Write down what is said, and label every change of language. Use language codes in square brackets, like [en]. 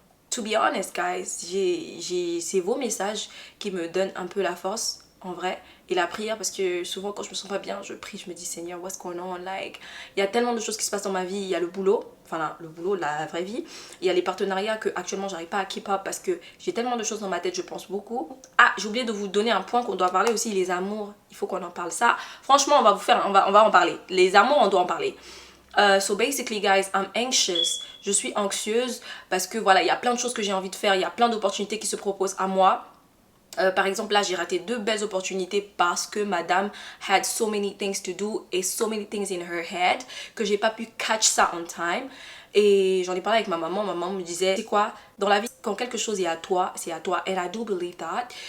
[en] to be honest guys, [fr] c'est vos messages qui me donnent un peu la force en vrai, et la prière, parce que souvent quand je me sens pas bien, je prie, je me dis Seigneur, [en] what's going on, like, [fr] il y a tellement de choses qui se passent dans ma vie. Il y a le boulot, enfin là, le boulot, la vraie vie, il y a les partenariats que actuellement j'arrive pas à [en] keep up [fr] parce que j'ai tellement de choses dans ma tête, je pense beaucoup. Ah, j'ai oublié de vous donner un point qu'on doit parler aussi, les amours, il faut qu'on en parle. Ça franchement on va en parler, les amours on doit en parler. [en] So basically guys, I'm anxious. [fr] Je suis anxieuse parce que voilà, il y a plein de choses que j'ai envie de faire, il y a plein d'opportunités qui se proposent à moi. Par exemple là j'ai raté 2 belles opportunités parce que madame [en] had so many things to do [fr] et [en] so many things in her head [fr] que j'ai pas pu catch ça [en] on time. [fr] Et j'en ai parlé avec ma maman me disait c'est quoi, dans la vie quand quelque chose est à toi, c'est à toi, [en] and I do believe that.